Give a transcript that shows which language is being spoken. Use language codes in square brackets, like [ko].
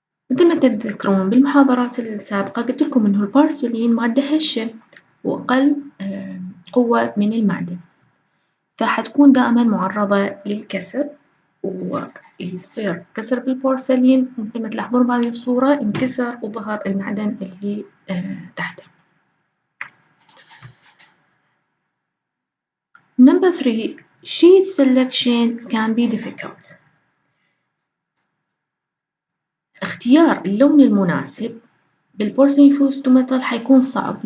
[ar] مثل ما تتذكرون بالمحاضرات السابقة قلت لكم إنه البورسلين مادة هشة وأقل قوة من المعدن، فحتكون دائما معرضة للكسر، ويصير كسر بالبورسلين مثل ما تلاحظون بهذه الصورة انكسر وظهر المعدن اللي تحته. [en] Number 3, sheet selection can be difficult. [ar] اختيار اللون المناسب بالبورسلين فيوزد تو ميتال حيكون صعب.